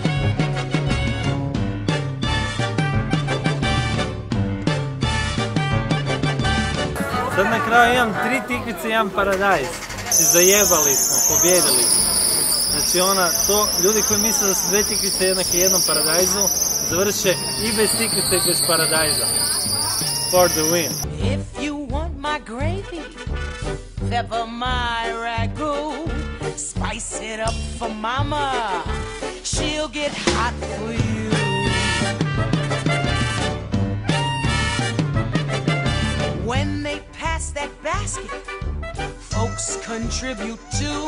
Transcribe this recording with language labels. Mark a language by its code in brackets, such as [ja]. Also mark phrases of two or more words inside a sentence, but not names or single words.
[sr] Sad na kraju imam 3 tikvice i jedan paradajz. Znači zajebali smo, pobjedili smo. Znači ljudi koji misle da su 2 tikvice jednake jednom paradajzu, završe i bez tikvice i bez paradajza. [en] For the win. If you want my gravy, pepper my ragu, spice it up for mama, she'll get hot for you. When they pass that basket, folks contribute too.